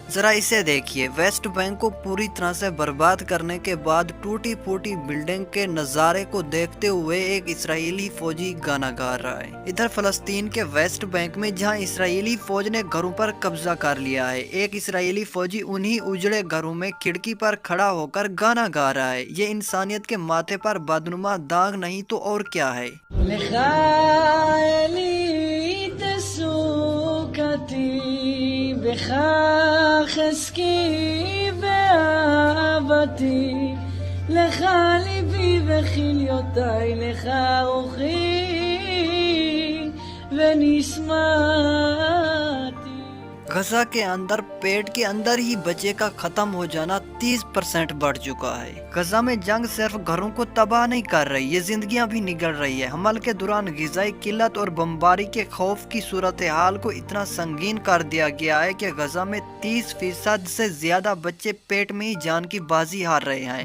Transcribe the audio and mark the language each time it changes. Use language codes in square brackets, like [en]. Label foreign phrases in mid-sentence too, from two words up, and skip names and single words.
[ur] ذرا اسے دیکھیے، ویسٹ بینک کو پوری طرح سے برباد کرنے کے بعد ٹوٹی پھوٹی بلڈنگ کے نظارے کو دیکھتے ہوئے ایک اسرائیلی فوجی گانا گا رہا ہے۔ ادھر فلسطین کے ویسٹ بینک میں جہاں اسرائیلی فوج نے گھروں پر قبضہ کر لیا ہے، ایک اسرائیلی فوجی انہی اجڑے گھروں میں کھڑکی پر کھڑا ہو کر گانا گا رہا ہے۔ یہ انسانیت کے ماتھے پر بدنما داغ نہیں تو اور کیا ہے؟ [he] לך אלי תסוכתי בך חזקי באהבתי לך ליבי וכליותי לך רוחי ונשמתי۔ [ur] غزہ کے اندر پیٹ کے اندر ہی بچے کا ختم ہو جانا 30% بڑھ چکا ہے۔ غزہ میں جنگ صرف گھروں کو تباہ نہیں کر رہی، یہ زندگیاں بھی نگل رہی ہے۔ حمل کے دوران غذائی قلت اور بمباری کے خوف کی صورتحال کو اتنا سنگین کر دیا گیا ہے کہ غزہ میں 30% سے زیادہ بچے پیٹ میں ہی جان کی بازی ہار رہے ہیں۔